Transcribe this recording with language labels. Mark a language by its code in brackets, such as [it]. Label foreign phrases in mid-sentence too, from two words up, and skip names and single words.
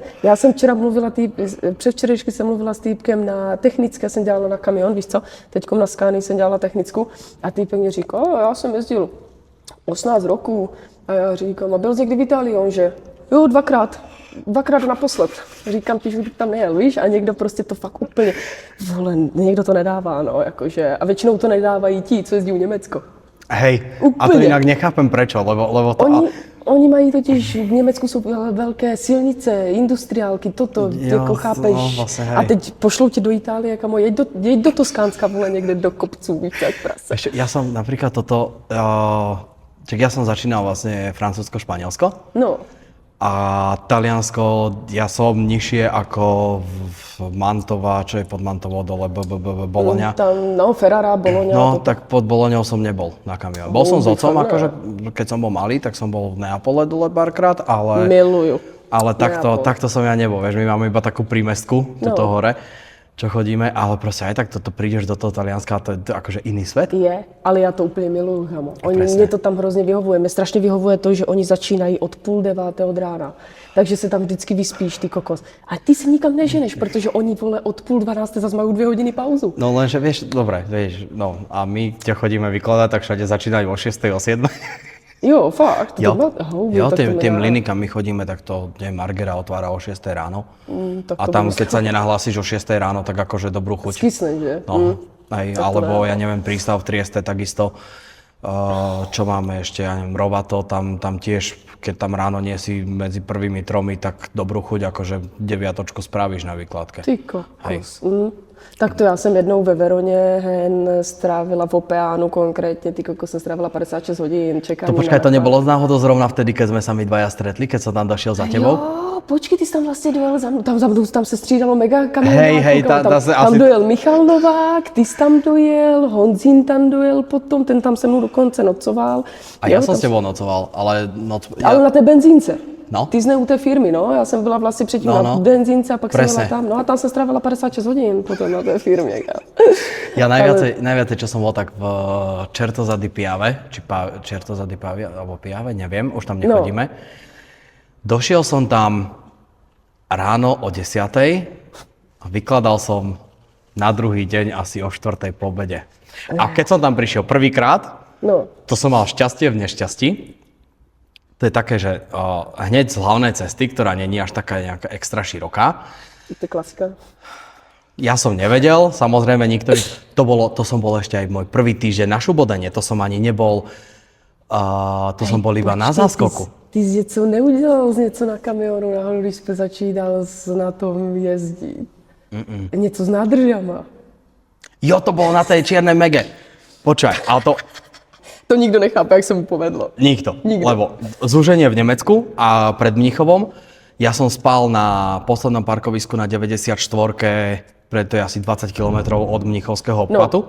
[cs] Já jsem včera mluvila, předvčerejšky jsem mluvila s týpkem na technické, jsem dělala na kamion, víš co, teďkom na Scanii jsem dělala technickou a týpek mě říká, já jsem jezdil 18 roků a já říkám, a byl jsi někdy v Itálii, on že, jo, dvakrát naposled. Říkám ti, že bych tam nejel, víš, a někdo prostě to fakt úplně, vole, někdo to nedává, no, jakože, a většinou to nedávají ti, co jezdí v Německo. [sk] Hej, [cs] Úplně. [sk] a to inak nechápem prečo, lebo to... [cs] Oni mají totiž, v Německu jsou velké silnice, industriálky, toto, jako chápeš. No, vlastně, hej. A teď pošlou tě do Itálie, kamo, jeď do Toskánska, vole, někde do kopců, víš, jak prase. [sk] Ešte, ja som napríklad toto, čak ja som začínal vlastne Francúzsko-Španielsko No, a Taliansko, ja som nižšie ako v Mantova, čo je pod Mantovou dole, Bologna. tam, no, Ferrara, Bologna. No, toto. tak pod Bolognou som nebol na kamióne. Bol som s otcom, akože keď som bol malý, tak som bol v Neapole dole párkrát, ale [cs] Miluju. takto som ja nebol, vieš, my máme iba takú prímestku, tuto hore, čo chodíme, ale proste aj tak toto prídeš do toho Talianska a to je akože iný svet. Je, ale já to úplně miluju, kamo. [sk] Presne. [cs] Mě to tam hrozně vyhovuje. Mě strašně vyhovuje to, že oni začínají od 8:30 od rána. Takže se tam vždycky vyspíš, ty kokos. A ty se nikam neženeš, protože oni, vole, od 11:30 zase mají 2 hodiny pauzu. [sk] No lenže vieš, dobre, vieš, no a my ťa chodíme vykladať, tak všade začínajú o 6, o 7. [cs] Jo, fakt. Jo, [sk] tak to tým nedá. linikám my chodíme, tak to, neviem, Margera otvára o 6 ráno. tak A to tam, bude- keď sa nenahlásíš o 6 ráno, tak akože dobrú chuť. Skysne, že? No, aj, to alebo ne. ja neviem, prístav v Trieste takisto. Čo máme ešte, ja neviem, Rovato, tam tiež, keď tam ráno nie si medzi prvými tromi, tak dobrú chuť, akože 9 spravíš na výkladke. [cs] Ty kokos. Tak to já jsem jednou ve Veroně strávila v Opeánu konkrétně, ty kokos jsem strávila 56 hodin čekání. [sk] To počkaj, to nebolo náhodou zrovna vtedy, keď sme sa my dvaja stretli, keď som tam došiel za tebou? [cs] Jo, počkej, ty jsi tam vlastně dojel za mnou, tam se střídalo mega kamionáků. [sk] Hej, tam asi- [cs] dojel Michal Novák, ty jsi tam dojel, Honzín tam dojel potom, ten tam se mnou dokonce nocoval. [sk] A ja som s tebou nocoval, ale [cs] Ale na té benzínce. No. Ty jsi ne u té firmy, no. Já jsem byla vlastně předtím na benzínce a pak jsem byla tam. No a tam jsem strávila 56 hodin potom na té firmě. [sk] Ja najviacej, čo som bol tak v Certosa di Piave, či Certosa di Piave, alebo Piave, neviem, už tam nechodíme. Došiel som tam ráno o 10:00 a vykladal som na druhý deň asi o 4:00 po obede. A keď som tam prišiel prvýkrát, No. to som mal šťastie v nešťastí. To je také, že hneď z hlavnej cesty, ktorá není až taká nejaká extra široká, To je klasika. ja som nevedel, samozrejme niektorí, to som bol ešte aj môj prvý týždeň na Šubodene, to som ani nebol, to som bol iba na záskoku. [cs] Ty jsi něco neudělal z něco na kamionu nahoru, když jsme začínal na tom jezdit. Něco s nádržama. Jo, [sk] to bolo na tej čiernej mege. Počkaj, ale to [cs] To nikdo nechápe, jak se mu povedlo. [sk] nikto, Nikto. lebo zúženie v Nemecku a pred Mníchovom, ja som spal na poslednom parkovisku na 94, to je asi 20 km od Mníchovského obchvatu.